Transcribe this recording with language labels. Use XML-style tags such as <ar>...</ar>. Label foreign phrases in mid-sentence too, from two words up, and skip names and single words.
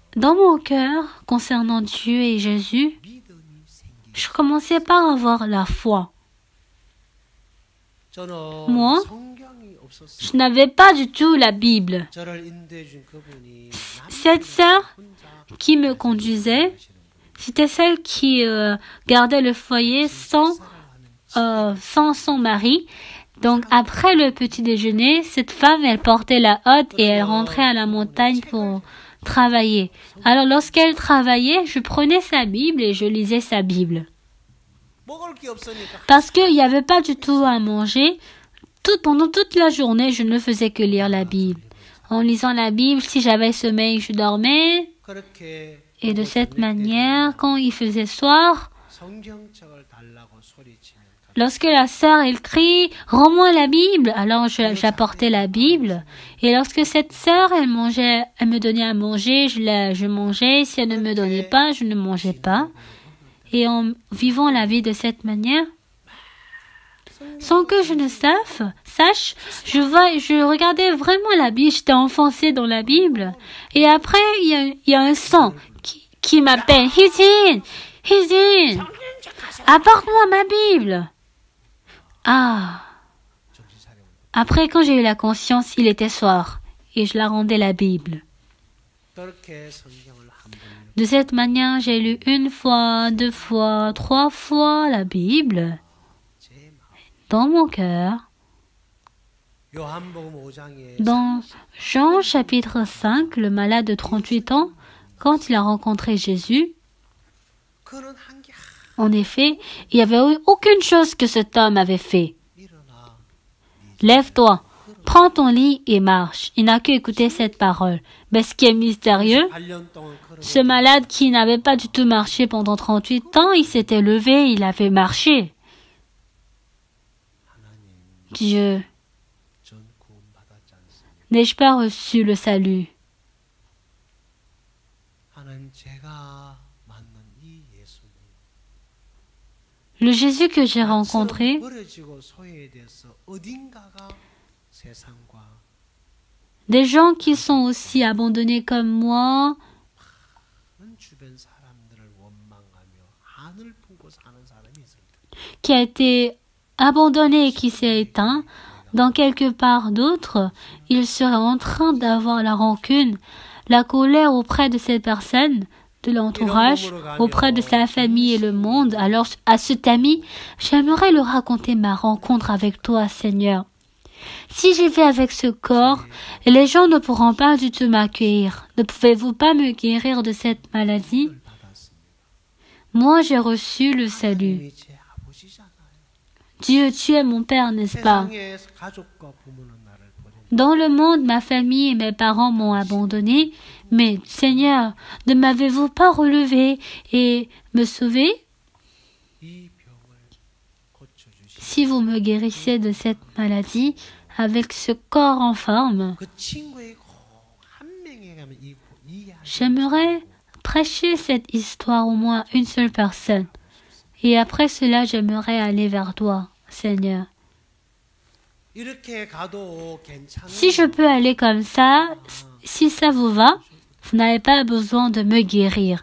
<fr>Dans mon cœur, concernant Dieu et Jésus,</fr> <ko>믿음이 생기고</ko> <fr>je commençais par avoir la foi.</fr> <ko>저는</ko> <fr>Moi,</fr> <ko>성경이 없었어요.</ko> <fr>Je n'avais pas du tout la Bible.</fr> <ko>저를 인도해 준 그분이</ko> <fr>Cette sœur</fr> <ko>혼자</ko> <fr>qui me conduisait, c'était celle qui gardait le foyer sans son mari. Donc après le petit déjeuner, cette femme, elle portait la hotte et elle rentrait à la montagne pour travailler. Alors lorsqu'elle travaillait, je prenais sa Bible et je lisais sa Bible.</fr> <ko>먹을 게 없으니까</ko> <fr>Parce qu'il n'y avait pas du tout à manger, pendant toute la journée, je ne faisais que lire la Bible. En lisant la Bible, si j'avais sommeil, je dormais.</fr> <ko>그렇게</ko> <fr>Et de cette manière, quand il faisait soir,</fr> <ko>성경책을 달라고 소리치면</ko> <fr>lorsque la sœur, elle crie, rends-moi la Bible, alors j'apportais la Bible. Et lorsque cette sœur, elle me donnait à manger, je mangeais. Si elle ne me donnait pas, je ne mangeais pas. Et en vivant la vie de cette manière, sans que je ne sache, je regardais vraiment la Bible, j'étais enfoncée dans la Bible. Et après, il y a un son qui m'appelle, Hizin, apporte-moi ma Bible. Ah. Après, quand j'ai eu la conscience, il était soir et je la rendais la Bible.</fr> <ko>그렇게 성경을 한 번</ko> <fr>De cette manière, j'ai lu 1 fois, 2 fois, 3 fois la Bible</fr> <ko>제 마음</ko> <fr>dans mon cœur.</fr> <ko>요한복음 5장에</ko> <fr>Dans Jean chapitre 5, le malade de 38 ans, quand il a rencontré Jésus,</fr> <ko>그는 한 게</ko> <fr>en effet, il n'y avait eu aucune chose que cet homme avait fait.</fr> <ko>일어나</ko> <fr>Lève-toi, prends ton lit et marche. Il n'a qu'écouté cette parole. Mais ce qui est mystérieux,</fr> <ko>8년 동안 걸어</ko> <fr>ce malade qui n'avait pas du tout marché pendant 38 ans, il s'était levé, il avait marché. Dieu,</fr> <ko>전 구원받았지 않습니까?</ko> <fr>n'ai-je pas reçu le salut?</fr> <ko>하나님 제가 만난 이 예수님</ko> <fr>Le Jésus que j'ai rencontré,</fr> <ko>버려지고 소외돼서 어딘가가 세상과</ko> <fr>des gens qui sont aussi abandonnés comme moi,</fr> <ko>많은 주변 사람들을 원망하며 한을 품고 사는 사람이 있습니다.</ko> <fr>qui a été abandonné et qui s'est éteint, dans quelque part d'autre, il serait en train d'avoir la rancune, la colère auprès de cette personne, de l'entourage, auprès de sa famille et le monde. Alors à cet ami, j'aimerais lui raconter ma rencontre avec toi, Seigneur. Si j'y vais avec ce corps, les gens ne pourront pas du tout m'accueillir. Ne pouvez-vous pas me guérir de cette maladie? Moi, j'ai reçu le salut.</fr> <ko>하나님이 제 아버지잖아요.</ko> <fr>Dieu, tu es mon Père, n'est-ce pas?</fr> <ko>세상에 가족과 부모는 나를 버렸는데</ko> <fr>Dans le monde, ma famille et mes parents m'ont abandonné, mais Seigneur, ne m'avez-vous pas relevé et me sauvé?</fr> <ko>이 병을 고쳐주시고</ko> <fr>Si vous me guérissez de cette maladie, avec ce corps en forme,</fr> <ko>그 친구의 꼭 한 명에 가면 이해하시고</ko> <fr>j'aimerais prêcher cette histoire au moins une seule personne. Et après cela, j'aimerais aller vers toi, Seigneur.</fr> <ko>이렇게 가도 괜찮은</ko> <fr>Si je peux aller comme ça, si ça vous va, vous n'avez pas besoin de me guérir.</fr>